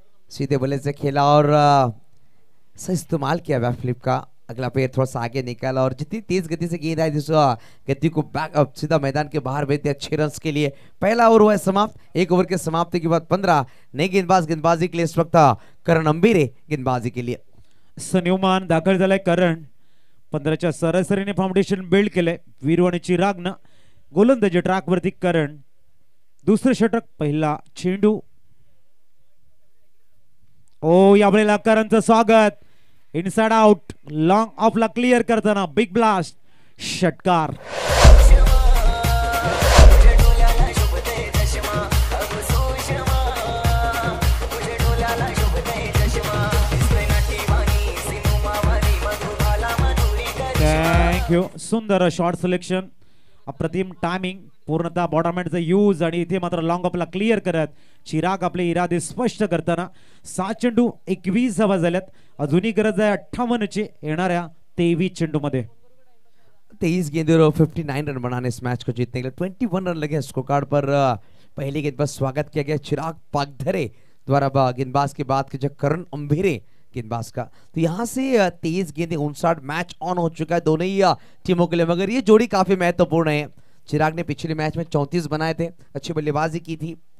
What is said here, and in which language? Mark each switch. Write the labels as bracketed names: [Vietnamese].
[Hindi] सीधे बल्ले से खेला और सही इस्तेमाल किया बैक फ्लिप का. अगला पैर थोड़ा सा आगे निकाला और जितनी तेज गति से गेंद आई जिस गति को बैक अप सीधा मैदान के बाहर भेज दिया 6 रन के लिए. पहला ओवर हुआ है समाप्त. 1 ओवर के समाप्ति के बाद 15 नए गेंदबाजी के लिए इस वक्त करण अंबीरे गेंदबाजी के लिए. [Marathi] सन्युमान दाखल झालाय करण 15च्या सरासरीने फाउंडेशन बिल्ड केलंय वीरू आणि चिरागनं गोलंदाजी ट्रॅकवरती करण दुसरं षटक पहिला चेंडू ओ यावेळेला करणचं स्वागत इनसाइड आउट लॉंग ऑफला क्लिअर करताना बिग ब्लास्ट षटकार थँक्यू सुंदर शॉर्ट सिलेक्शन अप्रतिम टायमिंग पूर्णतः बॉटरमॅनचा यूज आणि इथे मात्र लॉंग ऑफला क्लिअर करत चिराग आपले इरादे स्पष्ट करताना 7 चेंडू 21 धावा झाल्यात अजूनही गरज आहे 58 ची येणाऱ्या 23 चेंडू मध्ये [Hindi] 23 गेंदों और 59 रन बनाने इस मैच को जीतने के लिए 21 रन लगे स्कोर कार्ड पर पहली गेंद पर स्वागत किया गया चिराग पागधरे द्वारा गेंदबाज की बात की जब करण अंभेरे गेंदबाज का तो यहाँ से 23 गेंदें 59 मैच ऑन हो चुका है दोनों ही टीमों के लिए मगर ये जोड़ी काफी महत्वपूर्ण है चिराग ने पिछले मैच में 34 बनाए थे अच्छी बल्लेबाजी की थी